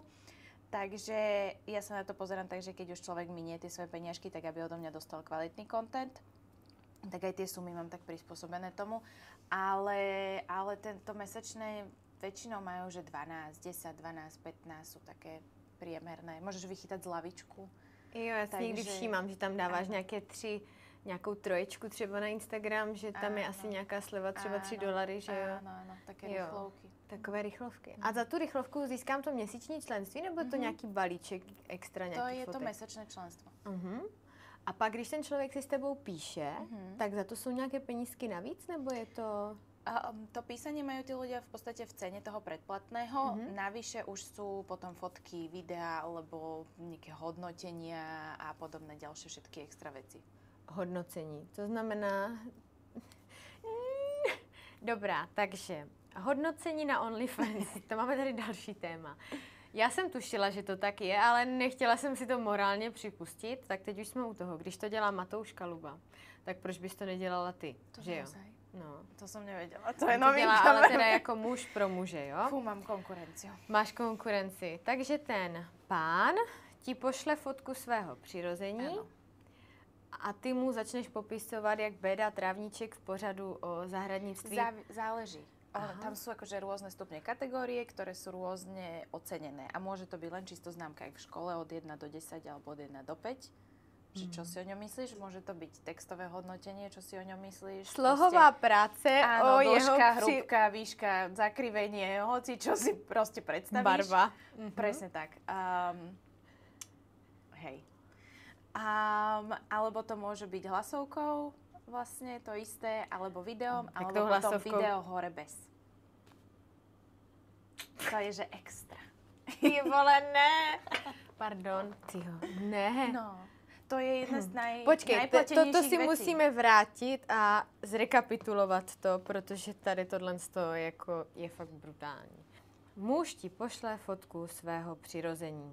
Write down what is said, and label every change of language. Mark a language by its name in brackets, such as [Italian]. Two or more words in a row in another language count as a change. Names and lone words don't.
[Slovak] Takže ja sa na to pozerám tak, že keď už človek minie tie svoje peniažky, tak aby odo mňa dostal kvalitný content. Tak aj tie sumy mám tak prispôsobené tomu. Ale tento mesačné väčšinou majú, že 12, 10, 12, 15 sú také priemerné. Môžeš vychytať zľavičku. [Czech] Jo, já si někdy všímám, že tam dáváš nějakou troječku třeba na Instagram, že tam je asi nějaká sleva třeba $3, že jo? [Slovak] Áno, také rychlovky. [Czech] Takové rychlovky. A za tu rychlovku získám to měsíční členství, nebo je to nějaký balíček extra nějakých fotek? To je fotek? [Slovak] to mesačné členstvo. [Czech] A pak, když ten člověk si s tebou píše, tak za to jsou nějaké penízky navíc, nebo je to... [Slovak] To písanie majú tí ľudia v podstate v cene toho predplatného. Navyše už sú potom fotky, videá alebo nejaké hodnotenia a podobné ďalšie všetky extra veci. [Czech] Hodnocení. To znamená... Dobrá, takže hodnocení na OnlyFans. To máme tady další téma. Já jsem tušila, že to tak je, ale nechtěla jsem si to morálně připustit, tak teď už jsme u toho. Když to dělá Matouš Kaluba, tak proč bys to nedělala ty? To že jo? No. [Slovak] To som nevedela, to je novinka. [Czech] Ale teda jako muž pro muže, jo? [Slovak] Fú, mám konkurenciu. [Czech] Máš konkurenci. Takže ten pán ti pošle fotku svého přirození a ty mu začneš popisovat, jak béda trávníček v pořadu o zahradnictví. [Slovak] Záleží. Tam sú akože rôzne stupne kategórie, ktoré sú rôzne ocenené. A môže to byť len čisto známka aj v škole od 1 do 10 alebo od 1 do 5. Čo si o ňom myslíš? Môže to byť textové hodnotenie, čo si o ňom myslíš? [Czech] Slohová práce [Slovak] áno, o dĺžka, hrúbka, výška, zakrivenie, hoci čo si proste predstavíš. [Czech] Barva. [Slovak] Presne tak. Hej. Alebo to môže byť hlasovkou, vlastne to isté, alebo videom, alebo potom video hore bez. To je, že extra. [Czech] Ty vole, ne. Pardon, tyjo, ne. No. To je jedna z Počkej, toto si věcí. musíme vrátit a zrekapitulovat to, protože tady tohle jako je fakt brutální. Muž ti pošle fotku svého přirození.